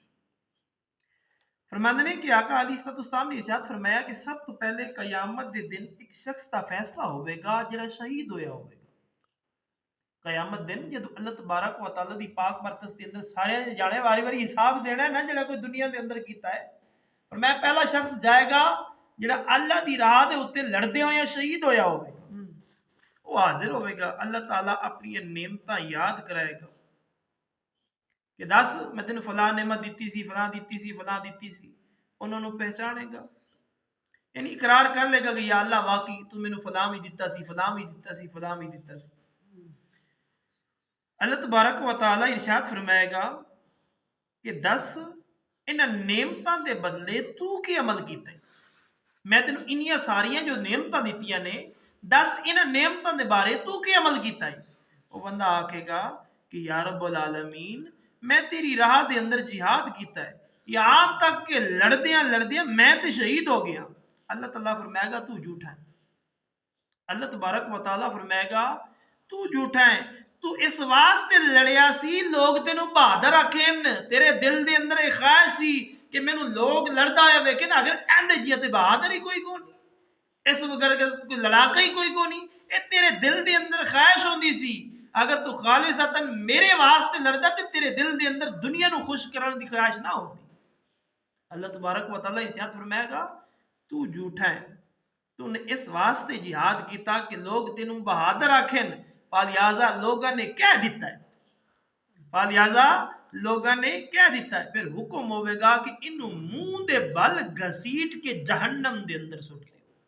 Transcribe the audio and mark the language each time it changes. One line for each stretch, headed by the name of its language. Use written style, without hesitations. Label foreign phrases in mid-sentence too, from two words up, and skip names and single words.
Urdu: فرماتے ہیں کہ آقا
Arabic: علیہ الصلوۃ والسلام
Urdu: نے ارشاد فرمایا کہ
Punjabi: سب تو پہلے قیامت دے دن ایک شخص کا فیصلہ ہوئے گا جڑا شہید ہویا ہوئے گا۔ قیامت دن جدو اللہ تبارک و تعالی دی پاک برکت کے اندر سارے جانے واری واری حساب دینا ہے نا، جڑا کوئی دنیا دے اندر کیتا ہے، اور میں پہلا شخص جائے گا جڑا اللہ دی راہ دے اوتے لڑدے ہویا شہید ہویا ہوئے گا۔ وہ حاضر ہوئے گا، اللہ تعالیٰ اپنی نعمتاں یاد کرائے گا کہ دس میں تینوں فلاں نعمت دیتی سی، فلاں دیتی سی، فلاں دیتی سی، انہوں نے پہچانے گا،
Urdu: یعنی اقرار کر لے گا
Punjabi: کہ یا اللہ واقعی تو مینوں فلاں بھی دیتا سی، فلاں بھی دیتا سی، فلاں بھی دیتا سی۔ اللہ تبارک و تعالیٰ ارشاد فرمائے گا کہ دس انہاں نعمتاں دے بدلے تو کی عمل کیتا ہے، میں تینوں انیاں ساریاں جو نعمتاں دیتیاں نے، دس انہاں نعمتاں دے بارے تو کی عمل کیتا ہے۔ وہ بندہ آکھے گا کہ
Arabic: یا رب العالمین
Punjabi: میں تیری راہ دے اندر جہاد کیتا ہے، یہاں تک کہ لڑدیاں لڑدیاں میں تے شہید ہو گیا۔ اللہ تعالیٰ فرمائے گا تو جھوٹا ہے۔ اللہ تبارک و تعالیٰ فرمائے گا تو جھوٹا ہے، تو اس واسطے لڑیا سی لوگ تینوں بہادر آکھن، تیرے دل دے اندر ایک خواہش سی کہ مینوں لوگ لڑدا ہویا ویکھن، اگر اینڈ جی تے بہادر ہی کوئی کون، اس وقت کوئی لڑاکا ہی کوئی کون، اے تیرے دل دے اندر خواہش ہوندی سی اگر تو خالصتاً میرے واسطے لڑدا تے تیرے دل دے اندر دنیا نو خوش کرن دی خواہش نہ ہوندی۔ اللہ تبارک و تعالیٰ ارشاد فرمائے گا تو جھوٹا ہے، تو نے اس واسطے جہاد کیتا کہ لوگ تینوں بہادر آکھن، لہٰذا لوگاں نے کہہ دیتا ہے، لہٰذا لوگاں نے کہہ دیتا ہے، پھر حکم ہوئے گا کہ انہوں منہ دے بل گھسیٹ کے جہنم دے اندر سٹ دے۔